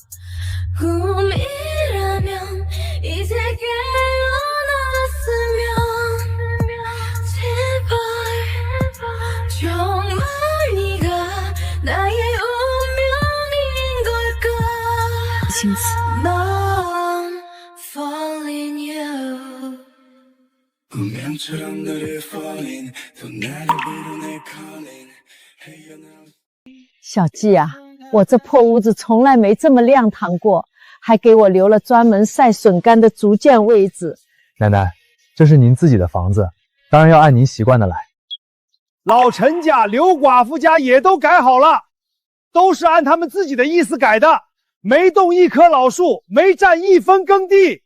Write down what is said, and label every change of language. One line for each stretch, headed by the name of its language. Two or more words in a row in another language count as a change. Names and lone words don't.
Korean: 꿈이라면 이제 깨어났으면 제발 정말 네가 나의 운명인 걸까
Chinese: 青瓷，
English: 넌 falling you
Korean: 운명처럼 너를 falling 또 나를 부르네 calling
Chinese: 小季啊，我这破屋子从来没这么亮堂过，还给我留了专门晒笋干的竹箭位置。奶奶，这是您自己的房子，当然要按您习惯的来。老陈家、刘寡妇家也都改好了，都是按他们自己的意思改的，没动一棵老树，没占一分耕地。